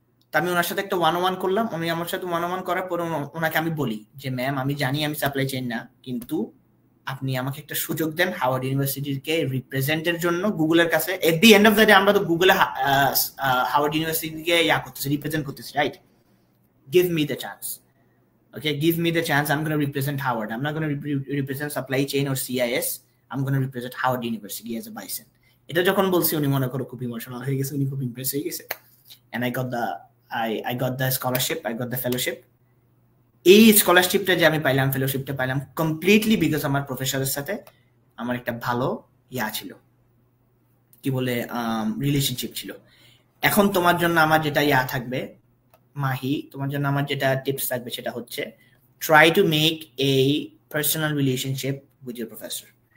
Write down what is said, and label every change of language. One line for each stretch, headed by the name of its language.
Bangla: তা আমি ওনার সাথে একটা 1-on-1 করলাম। উনি আমার সাথে 1-on-1 করার পরে ওনাকে আমি বলি যে ম্যাম, আমি জানি আমি সাপ্লাই চেইন না, কিন্তু আপনি আমাকে একটা সুযোগ দেন হাওয়ার্ড ইউনিভার্সিটিকে রিপ্রেজেন্টের জন্য গুগলের কাছে।
English: at the end of the day
Bangla: আমরা তো গুগলে হাওয়ার্ড ইউনিভার্সিটিকে ইয়া করতেছি, রিপ্রেজেন্ট করতেছি, right? Give me the chance,
English: okay, give me the chance. I'm going to represent Howard. I'm not going to represent supply chain or CIS. I'm going to represent Howard University as a bison.
Bangla: এটা যখন বলছি উনি মনে করো খুব emotional হয়ে গেছে, উনি খুব ইমপ্রেস হয়ে গেছে।
English: and I got the scholarship, I got the fellowship.
Bangla: এই স্কলারশিপটা যে আমি পাইলাম, ফেলোশিপটা পাইলাম কমপ্লিটলি বিকজ আমার প্রফেসরের সাথে আমার একটা ভালো ইয়া ছিল, কি বলে রিলেশনশিপ ছিল। এখন তোমার জন্য আমার যেটা ইয়া থাকবে মাহি, তোমার জন্য আমার যেটা টিপস থাকবে সেটা হচ্ছে
English: Try to make a personal relationship with your professor.